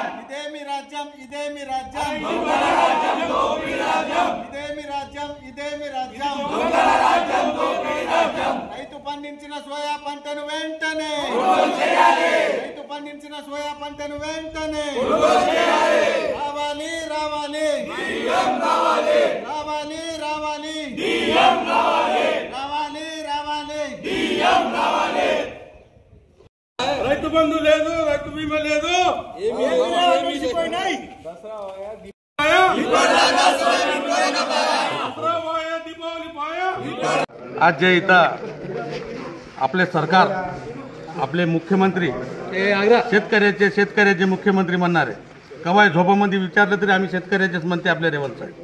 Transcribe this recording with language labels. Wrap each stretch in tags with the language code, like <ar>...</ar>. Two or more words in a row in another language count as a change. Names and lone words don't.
<te>ఇదేమి రాజ్యం ఇదేమి రాజ్యం దొంగల రాజ్యం దోపిడీ రాజ్యం ఇదేమి రాజ్యం ఇదేమి రాజ్యం దొంగల రాజ్యం దోపిడీ రాజ్యం రైతు పండించిన సోయా పంటను వెంటనే కొనుగోలు చేయాలి రైతు పండించిన సోయా పంటను వెంటనే కొనుగోలు చేయాలి రావాలి రావాలి డిఎం రావాలి రావాలి రావాలి డిఎం రావాలి రావాలి రావాలి డిఎం రావాలి రైతు బంధు లేదు, రైతు బీమా లేదు,</te> <mr>आज जे इथं आपले सरकार आपले मुख्यमंत्री शेतकऱ्याचे मुख्यमंत्री म्हणणारे कवाय झोपामध्ये विचारलं तरी आम्ही शेतकऱ्याचेच म्हणते आपले रेवंत साहेब.</mr>